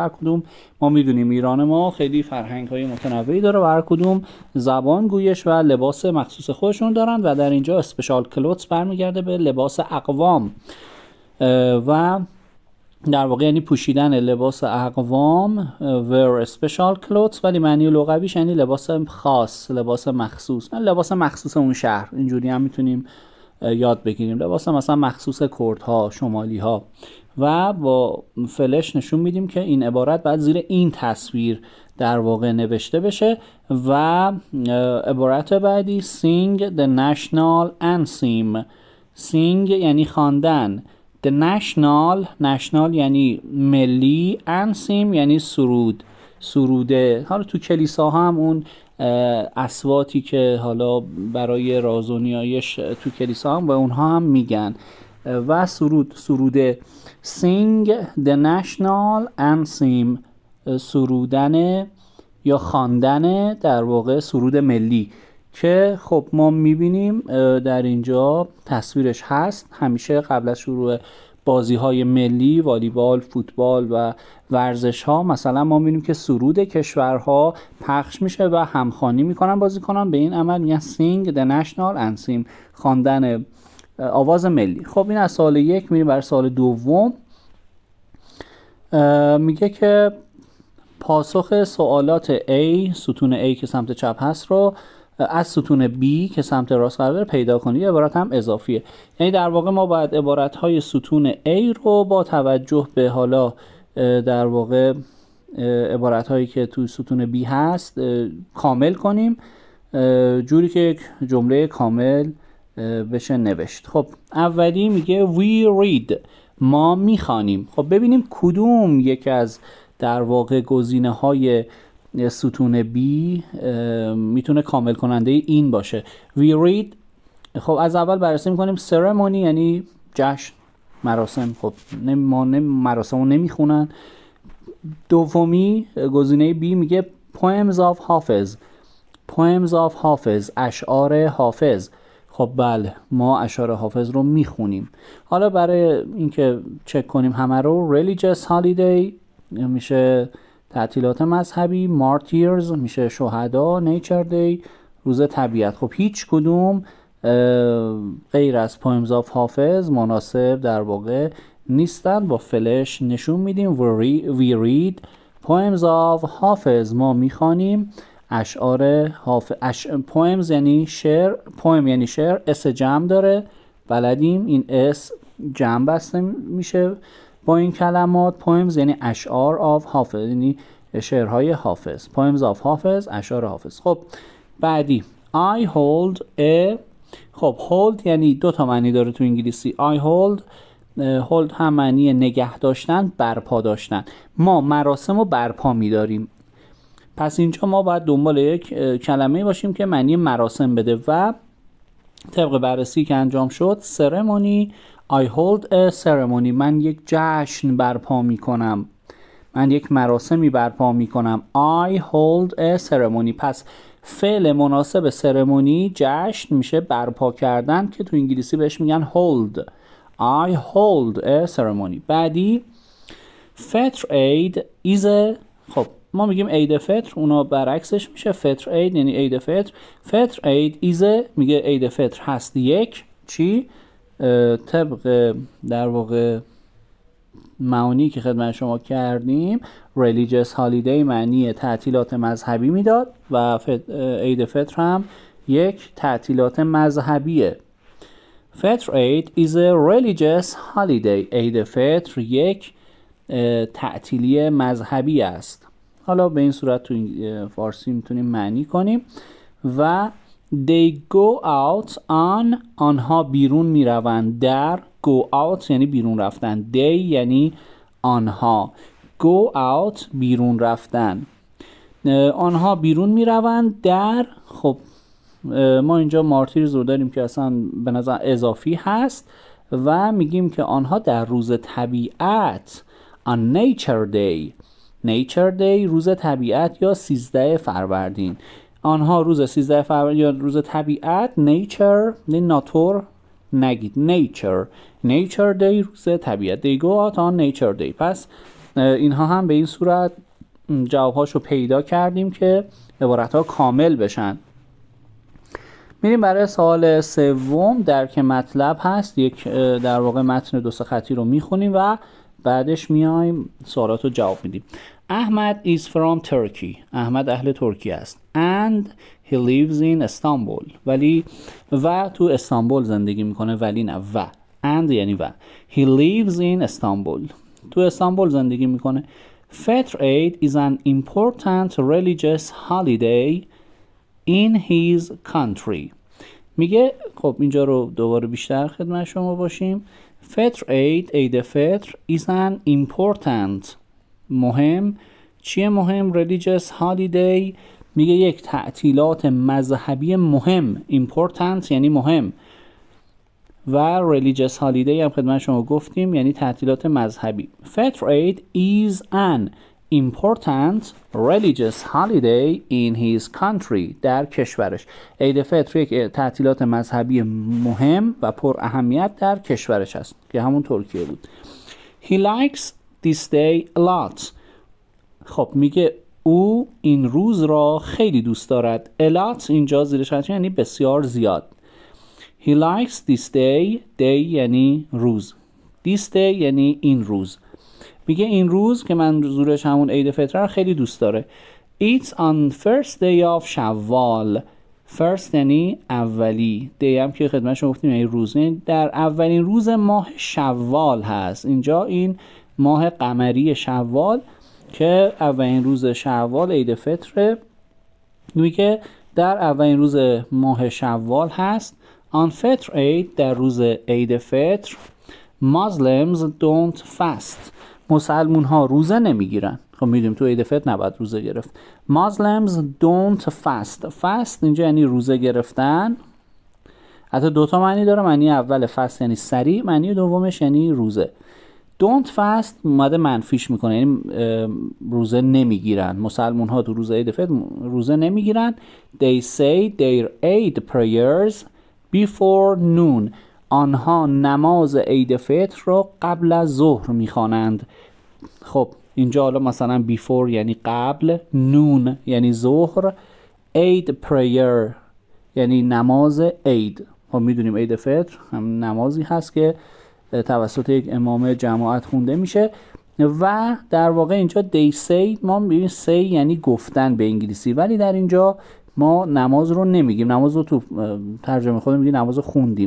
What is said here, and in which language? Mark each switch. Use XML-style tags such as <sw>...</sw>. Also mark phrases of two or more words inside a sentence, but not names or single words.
<fa>هر کدوم ما میدونیم ایران ما خیلی فرهنگ های متنوعی داره و هر کدوم زبان، گویش و لباس مخصوص خودشون دارن و در اینجا</fa> <en>special clothes</en> <fa>برمیگرده به لباس اقوام و در واقع یعنی پوشیدن لباس اقوام،</fa> <en>wear special clothes،</en> <fa>ولی معنی لغویش یعنی لباس خاص، لباس مخصوص، لباس مخصوص اون شهر. اینجوری هم میتونیم یاد بگیریم، لباس مثلا مخصوص کردها، شمالی ها. و با فلش نشون میدیم که این عبارت بعد زیر این تصویر در واقع نوشته بشه. و عبارت بعدی</fa> <en>sing the national anthem.</en> <fa>sing یعنی خواندن،</fa> <en>the national</en> <fa>یعنی ملی، anthem یعنی سروده. حالا تو کلیسا هم اون اصواتی که حالا برای راز و نیایش تو کلیسا هم و اونها هم میگن و سروده.</fa> <en>sing the national anthem،</en> <fa>سرودن یا خواندن در واقع سرود ملی که خب ما میبینیم در اینجا تصویرش هست. همیشه قبل از شروع بازی های ملی، والیبال، فوتبال و ورزش ها، مثلا ما میبینیم که سرود کشورها پخش میشه و همخوانی میکنن بازیکنان. به این عمل میگن</fa> <en>sing the national anthem،</en> <fa>خواندن آواز ملی. خب این از سوال یک. میریم برای سوال دوم. میگه که پاسخ سوالات A، ستون A که سمت چپ هست رو از ستون B که سمت راست قرار پیدا کنید. عبارت هم اضافیه، یعنی در واقع ما باید عبارت های ستون A رو با توجه به حالا در واقع عبارت هایی که تو ستون B هست کامل کنیم، جوری که یک جمله کامل بشه نوشت. خب اولی میگه</fa> <en>we read،</en> <fa>ما میخوانیم. خب ببینیم کدوم یک از در واقع گزینه های ستون B میتونه کامل کننده این باشه.</fa> <en>we read.</en> <fa>خب از اول بررسی میکنیم ceremony یعنی جشن، مراسم. خب ما مراسم رو نمیخونن. دومی گزینه B میگه</fa> <en>poems of حافظ. poems of حافظ،</en> <fa>اشعار حافظ. خب بله، ما اشعار حافظ رو میخونیم. حالا برای اینکه چک کنیم همه رو،</fa> <en>religious holiday</en> <fa>میشه تعطیلات مذهبی، martyrs میشه شهدا،</fa> <en>nature day</en> <fa>روز طبیعت. خب هیچ کدوم غیر از</fa> <en>poems of حافظ</en> <fa>مناسب در واقع نیستن. با فلش نشون میدیم</fa> <en>we read poems of حافظ،</en> <fa>ما میخوانیم اشعار حافظ. poems یعنی شعر، poem یعنی شعر، اس جمع داره بلدیم، این اس جمع بسته میشه با این کلمات. poems یعنی اشعار of حافظ، یعنی شعرهای حافظ.</fa> <en>poems of حافظ،</en> <fa>اشعار حافظ. خب بعدی</fa> <en>I hold a.</en> <fa>خب hold یعنی دو تا معنی داره تو انگلیسی.</fa> <en>I hold</en> <fa>هم معنی نگه داشتن، برپا داشتن. ما مراسم رو برپا می‌داریم. پس اینجا ما باید دنبال یک کلمه باشیم که معنی مراسم بده و طبق بررسی که انجام شد ceremony.</fa> <en>I hold a ceremony،</en> <fa>من یک جشن برپا می‌کنم، من یک مراسمی برپا می‌کنم.</fa> <en>I hold a ceremony.</en> <fa>پس فعل مناسب سرمونی جشن میشه برپا کردن که تو انگلیسی بهش میگن hold.</fa> <en>I hold a ceremony.</en> <fa>بعدی فطر عید</fa> <en>is a.</en> <fa>خب ما میگیم عید فطر، اونا برعکسش میشه فطر عید یعنی عید فطر. فطر عید</fa> <en>is a</en> <fa>میگه عید فطر هست یک چی؟ طبق در واقع معانی که خدمت شما کردیم</fa> <en>religious holiday</en> <fa>معنی تعطیلات مذهبی میداد و عید فطر هم یک تعطیلات مذهبیه.</fa> <en>فطر عید is a religious holiday.</en> <fa>عید فطر یک تعطیلی مذهبی است. حالا به این صورت تو فارسی میتونیم معنی کنیم.</fa> <en>و they go out on،</en> <fa>آنها بیرون میروند در.</fa> <en>go out</en> <fa>یعنی بیرون رفتن، they یعنی آنها،</fa> <en>go out</en> <fa>بیرون رفتن. آنها بیرون میروند در. خب ما اینجا مارتیرز رو داریم که اصلا به نظر اضافی هست و میگیم که آنها در روز طبیعت</fa> <en>on nature day. nature day</en> <fa>روز طبیعت یا 13 فروردین. آنها روز 13 فروردین یا روز طبیعت nature ناتور نگید</fa> <en>nature day</en> <fa>روز طبیعت.</fa> <en>they go out on nature day.</en> <fa>پس اینها هم به این صورت جوابهاشو پیدا کردیم که عبارتها کامل بشن. میریم برای سوال سوم. درک مطلب هست. یک در واقع متن دو سه خطی رو میخونیم و بعدش میایم سوالات رو جواب میدیم.</fa> <en>احمد is from Turkey.</en> <fa>احمد اهل ترکیه است.</fa> <en>And he lives in Istanbul.</en> <fa>ولی و تو استانبول زندگی میکنه، ولی نه و. and یعنی و.</fa> <en>He lives in Istanbul.</en> <fa>تو استانبول زندگی میکنه.</fa> <en>فطر عید is an important religious holiday in his country.</en> <fa>میگه خب اینجا رو دوباره بیشتر خدمت شما باشیم. فطر عید، عید فطر</fa> <en>is an important</en> <fa>مهم. چیه مهم؟</fa> <en>religious holiday</en> <fa>میگه یک تعطیلات مذهبی مهم. important یعنی مهم و</fa> <en>religious holiday</en> <fa>هم خدمت شما گفتیم یعنی تعطیلات مذهبی.</fa> <en>فطر عید is an important religious holiday in his country.</en> <fa>در کشورش. عید فطر یک تعطیلات مذهبی مهم و پر اهمیت در کشورش است که همون ترکیه بود.</fa> <en>He likes this day a lot.</en> <fa>خب میگه او این روز را خیلی دوست دارد.</fa> <en>a lot</en> <fa>اینجا زیرش هست یعنی بسیار زیاد.</fa> <en>He likes this day.</en> <fa>day یعنی روز.</fa> <en>this day</en> <fa>یعنی این روز. میگه این روز که منظورش همون عید فطر خیلی دوست داره.</fa> <en>It's on first day of شوال.</en> <fa>first یعنی اولی. day هم که خدمت شما گفتیم یعنی روز. در اولین روز ماه شوال هست. اینجا این ماه قمری شوال که اولین روز شوال عید فطره. میگه در اولین روز ماه شوال هست.</fa> <en>On فطر عید</en> <fa>در روز عید فطر</fa> <en>Muslims don't fast.</en> <fa>مسلمون ها روزه نمیگیرن. خب میدونیم تو عید فطر نباید روزه گرفت.</fa> <en>Muslims don't fast. fast</en> <fa>اینجا یعنی روزه گرفتن. حتی دوتا معنی داره. معنی اول fast یعنی سریع، معنی دومش یعنی روزه.</fa> <en>don't fast</en> <fa>اومده منفیش میکنه، یعنی روزه نمیگیرن. مسلمون ها تو روز عید فطر روزه نمیگیرن.</fa> <en>They say their Eid prayers before noon.</en> <fa>آنها نماز عید فطر رو قبل از ظهر میخوانند. خب اینجا حالا مثلا before یعنی قبل، noon یعنی ظهر،</fa> <en>Eid prayer</en> <fa>یعنی نماز عید. خب میدونیم عید فطر هم نمازی هست که توسط یک امام جماعت خونده میشه و در واقع اینجا</fa> <en>they say</en> <fa>ما میبینیم say یعنی گفتن به انگلیسی، ولی در اینجا ما نماز رو نمیگیم، نماز رو تو ترجمه خودمون میگیم نماز رو خوندیم.</fa>